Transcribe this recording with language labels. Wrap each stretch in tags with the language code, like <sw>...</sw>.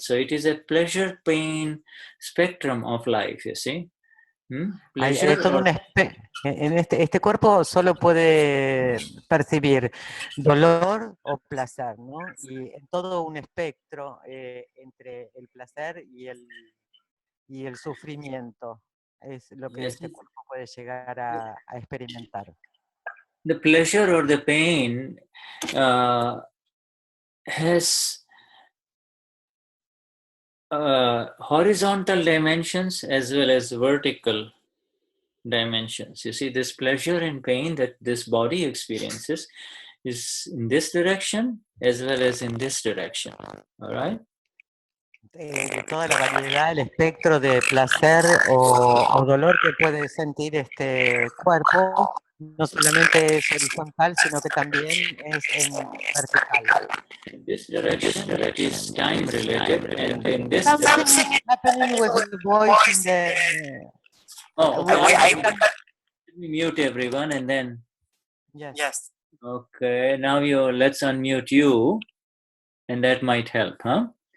<en>So it is a pleasure-pain spectrum of life, you see.</en> <es>Hay todo en este cuerpo solo puede percibir dolor o placer, ¿no? Y en todo un espectro entre el placer y el sufrimiento es lo que este cuerpo puede llegar a experimentar.</es> <en>The pleasure or the pain has horizontal dimensions as well as vertical dimensions. You see, this pleasure and pain that this body experiences is in this direction as well as in this direction. All right?</en> <es>Toda la variedad, el espectro de placer o dolor que puede sentir este cuerpo, no solamente es horizontal, sino que también es en vertical.</es> <en>In this direction, that is time related, and in this Something happening with the voice in the... okay. Let me mute everyone and then. Yes. Okay, now let's unmute you, and that might help, huh?</en>